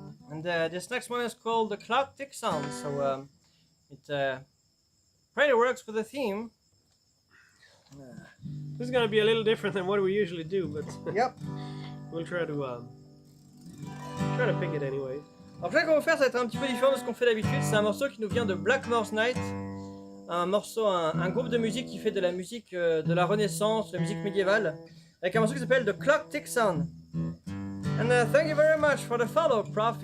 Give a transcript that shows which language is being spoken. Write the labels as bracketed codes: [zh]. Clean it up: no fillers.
[en] And this next one is called The Clock Ticks On, so it pretty works with the theme. This is gonna be a little different than what we usually do, but Yep. we'll try to pick it anyway. [fr] Alors, ce qu'on va faire, ça va être un petit peu différent de ce qu'on fait d'habitude. C'est un morceau qui nous vient de Blackmore's Night, un groupe de musique qui fait de la musique de la Renaissance, de la musique médiévale, avec un morceau qui s'appelle The Clock Ticks On. [en] And thank you very much for the follow, Prof.